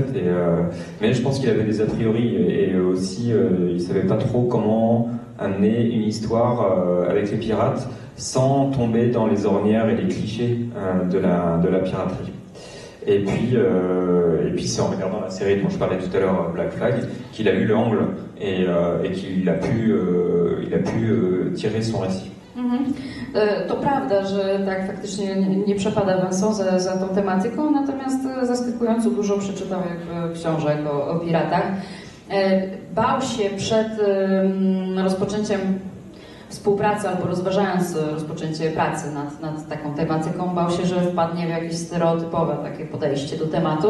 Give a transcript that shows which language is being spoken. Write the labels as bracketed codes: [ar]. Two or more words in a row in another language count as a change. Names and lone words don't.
[fr] Mais je pense qu'il avait des a priori et aussi il savait pas trop comment amener une histoire avec les pirates sans tomber dans les ornières et les clichés de la piraterie. Et puis c'est en regardant la série dont je parlais tout à l'heure, Black Flag, qu'il a eu l'angle et qu'il a pu tirer son récit. [pl] To prawda, że tak faktycznie nie przepada Vincent za tą tematyką, natomiast zaskakująco dużo przeczytał książek o piratach. Bał się przed rozpoczęciem współpracy albo rozważając rozpoczęcie pracy nad taką tematyką, bał się, że wpadnie w jakieś stereotypowe takie podejście do tematu.